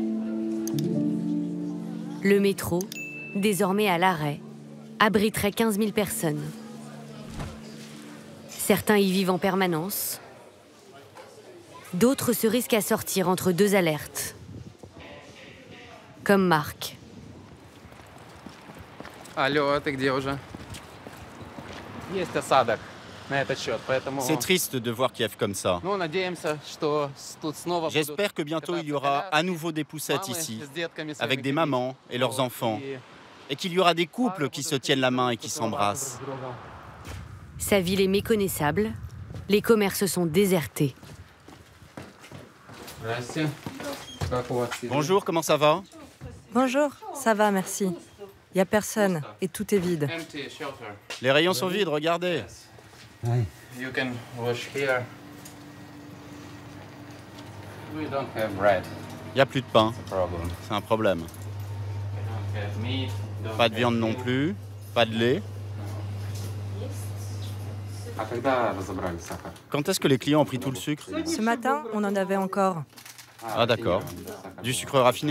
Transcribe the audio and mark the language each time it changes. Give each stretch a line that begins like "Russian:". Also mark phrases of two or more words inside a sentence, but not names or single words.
French: Le métro, désormais à l'arrêt, abriterait 15 000 personnes. Certains y vivent en permanence. D'autres se risquent à sortir entre deux alertes. Comme Marc.
Russian: Алло, ты где уже? Есть осадок на этот счет, поэтому...
French: C'est triste de voir Kiev comme ça.
Russian: Ну, надеемся, что тут снова будут...
French: J'espère que bientôt il y aura à nouveau des poussettes ici, avec des mamans et leurs enfants, et qu'il y aura des couples qui se tiennent la main et qui s'embrassent. Sa ville est méconnaissable, les commerces sont désertés. Bonjour, comment ça va? Bonjour, ça va, merci. Il n'y a personne et tout est vide. Les rayons sont vides, regardez.
English: You can wash here. We don't have bread.
French: Il n'y a plus de pain. C'est un problème. Pas de viande non plus, pas de lait. Quand est-ce que les clients ont pris tout le sucre? Ce matin, on en avait encore. Ah d'accord. Du sucre raffiné?